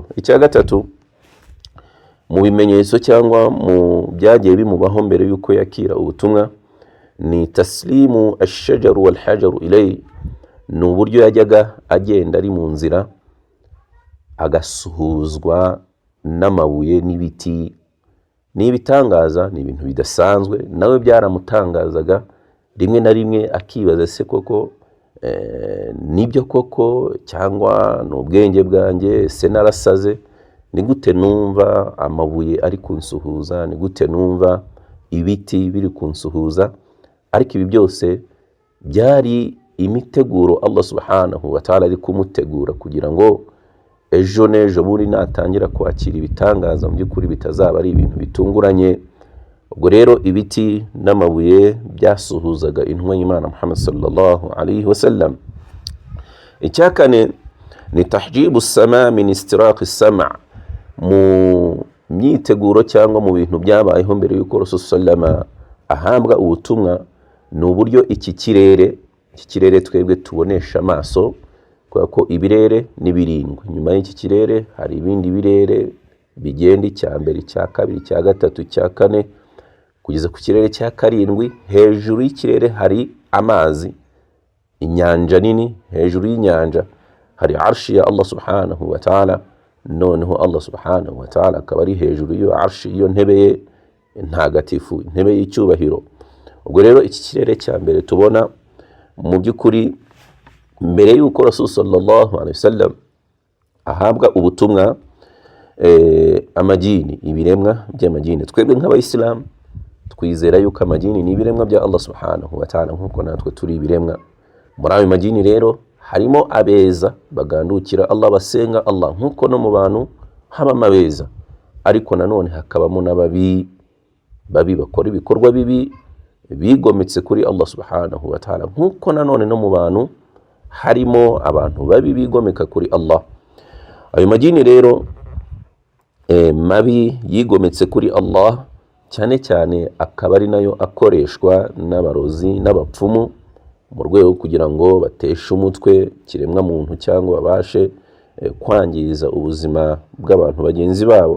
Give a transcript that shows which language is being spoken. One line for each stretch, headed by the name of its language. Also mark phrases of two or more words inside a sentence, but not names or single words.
Kinyarwanda: Icya gatatu mu bimenyetso cyangwa mu byagiye bimubaho mbere yuko yakira ubutumwa ni
Arabic: تسليم الشجر والحجر إليه.
Kinyarwanda: Ni uburyo yajyaga agenda ari mu nzira agasuhuzwa n'amabuye n'ibiti. Ni ibitangaza, ni ibintu bidasanzwe, nawe byaramutangazaga. Rimwe na rimwe akibaza se koko nibyo koko cyangwa n'ubwenge bwanjye, se narasaze? Ni gute numva amabuye ari kunsuhuza? Ni gute numva ibiti biri kunsuhuza? Ariko ibi byose byari imiteguro
Arabic: الله سبحانه وتعالى
Kinyarwanda: ari kumutegura kugira ngo ejo n'ejo buri natangira kwakira ibitangaza mu by'ukuri bitazaba ari ibintu bitunguranye. Ubwo rero ibiti n'amabuye byasuhuzaga intumwa y'Imana Muhammad
Arabic: صلى الله عليه وسلم.
Kinyarwanda: Icya kane ni
Arabic: تحجيب السماء من استراق السمع'.
Kinyarwanda: Mu myiteguro cyangwa mu bintu byabayeho mbere y'uko Rasul sallama ahabwa ubutumwa, ni uburyo iki kirere twebwe tubonesha amaso, kubera ko ibirere ni birindwi. Nyuma y'iki kirere hari ibindi birere bigenda, icya mbere, icya kabiri, icya gatatu, icya kane, kugeza ku kirere cya karindwi. Hejuru y'ikirere hari amazi, inyanja nini. Hejuru y'inyanja hari arshi ya
Arabic: الله سبحانه وتعالى.
Kinyarwanda: Noneho
Arabic: الله سبحانه وتعالى
Kinyarwanda: akaba ari hejuru y'iyo arshi, iyo ntebe ye ntagatifu, intebe y'icyubahiro. Ubwo rero iki kirere cya mbere tubona mu by'ukuri mbere y'uko Rasul
Arabic: صلى الله عليه وسلم
Kinyarwanda: ahabwa ubutumwa, amajini, ibiremwa by'amajini, twebwe nk'abayisilamu twizera yuko amajini ni ibiremwa bya
Arabic: الله سبحانه وتعالى
Kinyarwanda: nk'uko natwe turi ibiremwa. Muri ayo majini rero harimo abeza bagandukira Allah, basenga Allah nk'uko no mu bantu habamo abeza, ariko nanone hakabamo n'ababi bakora ibikorwa bibi bigometse kuri
Arabic: الله سبحانه وتعالى,
Kinyarwanda: nk'uko nanone no mu bantu harimo abantu babi bigomeka kuri Allah. Ayo majini rero mabi yigometse kuri Allah cyane cyane akaba ari nayo akoreshwa n'abarozi n'abapfumu mu rwego kugira ngo bateshe umutwe kiremwa muntu cyangwa babashe kwangiza ubuzima bw'abantu bagenzi babo.